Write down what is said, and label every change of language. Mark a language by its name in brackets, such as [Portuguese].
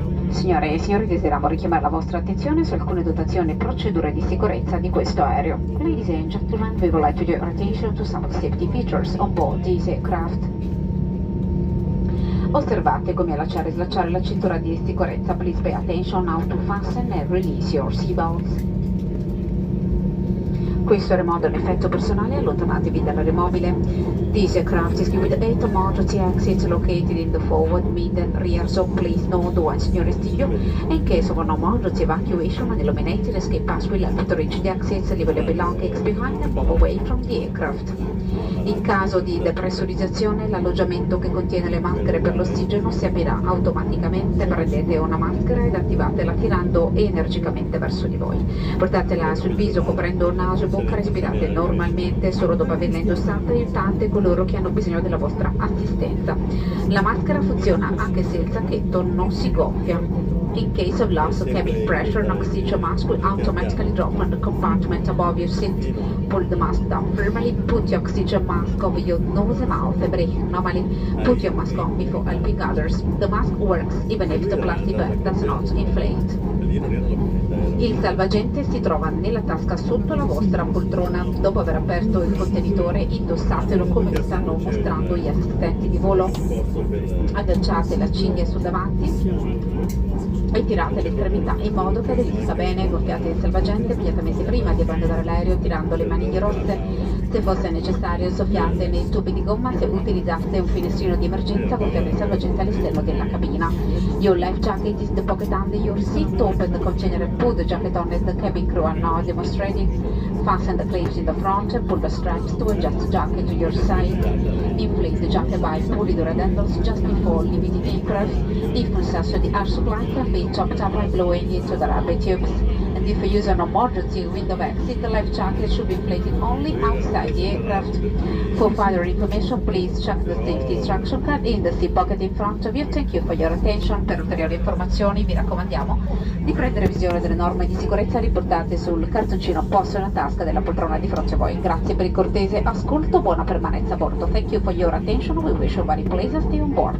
[Italian] Signore e signori, desideriamo richiamare la vostra attenzione su alcune dotazioni e procedure di sicurezza di questo aereo. [English] Ladies and gentlemen, we would like to draw your attention to some safety features on board this aircraft. [Italian] Osservate come allacciare e slacciare la cintura di sicurezza. [English] Please pay attention how to fasten and release your seatbelts. [Italian] Questo aeromodo è un effetto personale, allontanatevi dall'aeromobile. [English] This aircraft is with 8 emergency exits located in the forward, mid and rear, so please note once in your rescue. In case of an emergency evacuation, an illuminated escape pass will help to reach the exits, leave your belongings behind and move away from the aircraft. [Italian] In caso di depressurizzazione, l'alloggiamento che contiene le maschere per l'ossigeno si aprirà automaticamente. Prendete una maschera ed attivatela tirando energicamente verso di voi. Portatela sul viso coprendo naso e bocca, respirate normalmente. Solo dopo averla indossata aiutate coloro che hanno bisogno della vostra assistenza. La maschera funziona anche se il sacchetto non si gonfia. [English] In case of loss of cabin pressure, an oxygen mask will automatically drop from the compartment above your seat. Pull the mask down firmly, put the oxygen mask over your nose and mouth and breathe normally. Put your mask on before helping others. The mask works even if the plastic bag does not inflate. [Italian] Il salvagente si trova nella tasca sotto la vostra poltrona. Dopo aver aperto il contenitore, indossatelo come vi stanno mostrando gli assistenti di volo. Agganciate la cinghia sul davanti e tirate l'estremità in modo che aderisca bene. Gonfiate il salvagente immediatamente prima di abbandonare l'aereo tirando le maniglie rosse. Se fosse necessario soffiate nei tubi di gomma. Se utilizzate un finestrino di emergenza, gonfiate il salvagente all'esterno della cabina. [English] Your life jacket is the pocket under your seat. Open the container and put the jacket on as the cabin crew are now demonstrating. Fasten the clips in the front and pull the straps to adjust the jacket to your side. Inflate the jacket by pulling the red handles just before leaving the aircraft. If necessary, the air supply can be topped up by blowing into the rubber tubes. And if you use an emergency window exit, the life jacket should be inflated only outside the aircraft. For further information, please check the safety instruction card in the seat pocket in front of you. Thank you for your attention. [Italian] Per ulteriori informazioni vi raccomandiamo di prendere visione delle norme di sicurezza riportate sul cartoncino posto nella tasca della poltrona di fronte a voi. Grazie per il cortese ascolto, buona permanenza a bordo. [English] Thank you for your attention. We wish you a very pleasant stay on board.